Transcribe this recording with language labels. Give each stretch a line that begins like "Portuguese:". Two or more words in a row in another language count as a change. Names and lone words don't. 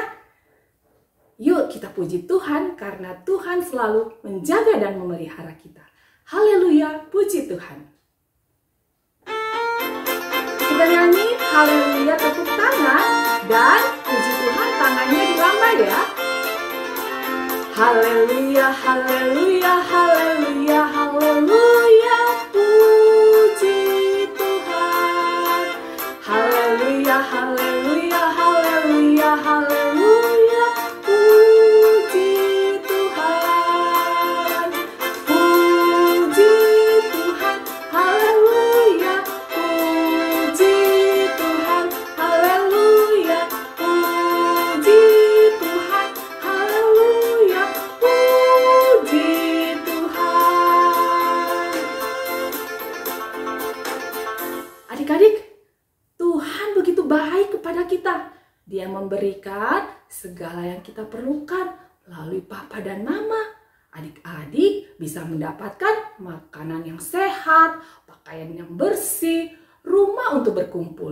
Indonesian: Yuk kita puji Tuhan karena Tuhan selalu menjaga dan memelihara kita. Haleluya, puji Tuhan. Kita nyanyi haleluya tepuk tangan dan puji Tuhan tangannya dilambah ya. Haleluya, haleluya, haleluya, haleluya, puji Tuhan. Haleluya, haleluya, haleluya, haleluya, puji Tuhan. Puji Tuhan, haleluya, puji Tuhan, haleluya, puji Tuhan, haleluya, puji Tuhan. Adik-adik, Tuhan begitu baik kepada kita. Dia memberikan segala yang kita perlukan melalui Papa dan Mama. Adik-adik bisa mendapatkan makanan yang sehat, pakaian yang bersih, rumah untuk berkumpul.